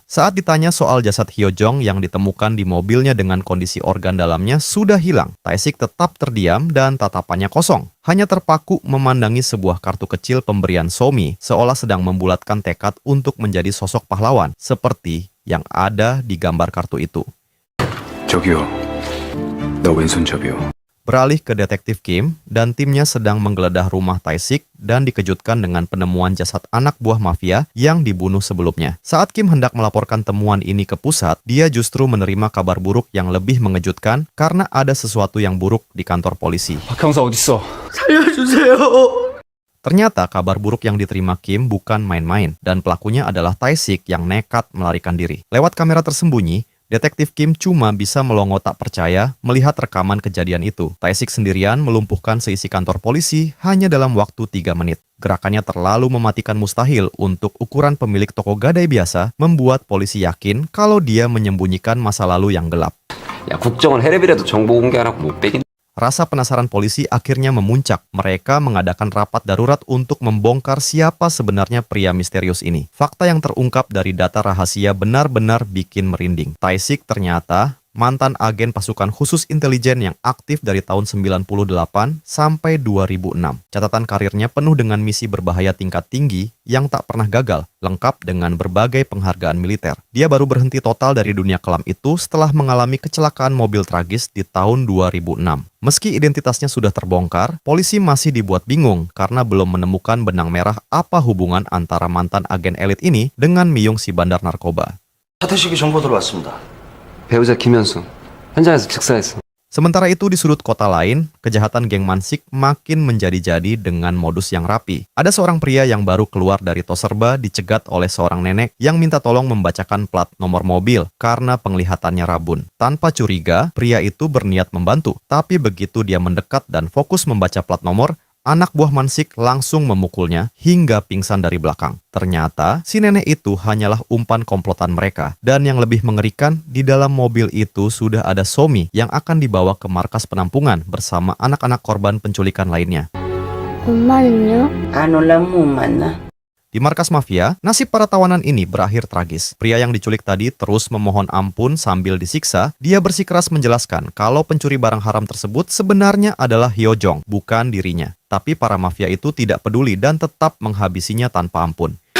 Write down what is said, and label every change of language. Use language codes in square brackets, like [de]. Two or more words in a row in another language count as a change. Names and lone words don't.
[id] Saat ditanya soal jasad Hyo Jong yang ditemukan di mobilnya dengan kondisi organ dalamnya sudah hilang, Tae-sik tetap terdiam dan tatapannya kosong. Hanya terpaku memandangi sebuah kartu kecil pemberian Somi seolah sedang membulatkan tekad untuk menjadi sosok pahlawan seperti yang ada di gambar kartu itu. [ko] 저기요. 나 왼손잡이요. [id] Beralih ke detektif Kim dan timnya sedang menggeledah rumah Tae-sik dan dikejutkan dengan penemuan jasad anak buah mafia yang dibunuh sebelumnya. Saat Kim hendak melaporkan temuan ini ke pusat, dia justru menerima kabar buruk yang lebih mengejutkan karena ada sesuatu yang buruk di kantor polisi. [ko] 박 형사 어딨어? [id] Ternyata kabar buruk yang diterima Kim bukan main-main dan pelakunya adalah Tae-sik yang nekat melarikan diri. Lewat kamera tersembunyi, Detektif Kim cuma bisa melongo tak percaya melihat rekaman kejadian itu. Tae-sik sendirian melumpuhkan seisi kantor polisi hanya dalam waktu 3 menit. Gerakannya terlalu mematikan mustahil untuk ukuran pemilik toko gadai biasa, membuat polisi yakin kalau dia menyembunyikan masa lalu yang gelap. [ko] 야, 국정원 해랩이라도 정보 공개하라고 못 빼긴. [id] Rasa penasaran polisi akhirnya memuncak. Mereka mengadakan rapat darurat untuk membongkar siapa sebenarnya pria misterius ini. Fakta yang terungkap dari data rahasia benar-benar bikin merinding. Tae-sik ternyata mantan agen pasukan khusus intelijen yang aktif dari tahun 98 sampai 2006. Catatan karirnya penuh dengan misi berbahaya tingkat tinggi yang tak pernah gagal, lengkap dengan berbagai penghargaan militer. Dia baru berhenti total dari dunia kelam itu setelah mengalami kecelakaan mobil tragis di tahun 2006. Meski identitasnya sudah terbongkar, polisi masih dibuat bingung karena belum menemukan benang merah apa hubungan antara mantan agen elit ini dengan Miyung si bandar narkoba. [ko] 사태식이 정보 들어왔습니다. 배우자 김현수 현장에서 즉사했어. [id] Sementara itu di sudut kota lain, kejahatan geng Mansik makin menjadi-jadi dengan modus yang rapi. Ada seorang pria yang baru keluar dari Toserba dicegat oleh seorang nenek yang minta tolong membacakan plat nomor mobil karena penglihatannya rabun. Tanpa curiga, pria itu berniat membantu, tapi begitu dia mendekat dan fokus membaca plat nomor, anak buah Mansik langsung memukulnya hingga pingsan dari belakang. Ternyata, si nenek itu hanyalah umpan komplotan mereka. Dan yang lebih mengerikan, di dalam mobil itu sudah ada Somi yang akan dibawa ke markas penampungan bersama anak-anak korban penculikan lainnya. [ko] 엄마는요? 안 올라면 못 만나. [id] Di markas mafia, nasib para tawanan ini berakhir tragis. Pria yang diculik tadi terus memohon ampun sambil disiksa. Dia bersikeras menjelaskan kalau pencuri barang haram tersebut sebenarnya adalah Hyojong, bukan dirinya. Tapi para mafia itu tidak peduli dan tetap menghabisinya tanpa ampun.